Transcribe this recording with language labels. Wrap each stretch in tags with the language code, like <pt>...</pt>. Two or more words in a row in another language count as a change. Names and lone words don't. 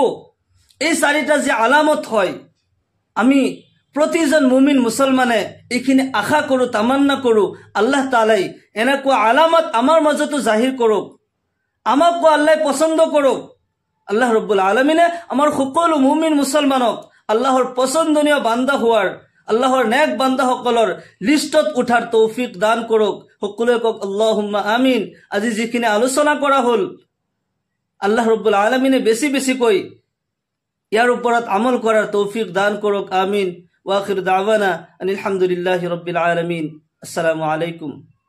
<as>এই চাৰিটা যে আলামত হয়, আমি প্ৰতিজন মুমিন মুছলমানে এইখিনি আশা কৰো, তামান্না কৰো আল্লাহ তাআলাই এনেকুৱা আলামত আমাৰ মাজতো জাহিৰ কৰক, আমাকো আল্লাহ পছন্দ কৰক। আল্লাহ রব্বুল আলামিনে আমাৰ সকলো মুমিন মুছলমানক আল্লাহৰ পছন্দনীয় বান্দা হোৱাৰ, আল্লাহৰ নেক বান্দাসকলৰ লিষ্টত উঠাৰ তৌফিক দান কৰক। সকলোৱে কওক</as> <ar>اللهم آمين.</ar> <as>আজি যিখিনি আলোচনা কৰা হ'ল, আল্লাহ রব্বুল আলামিনে বেছি বেছিকৈ ইয়াৰ ওপৰত আমল কৰাৰ তৌফিক দান কৰক। আমিন।</as> <ar>وآخر دعوانا أن الحمد لله رب العالمين. السلام عليكم.</ar>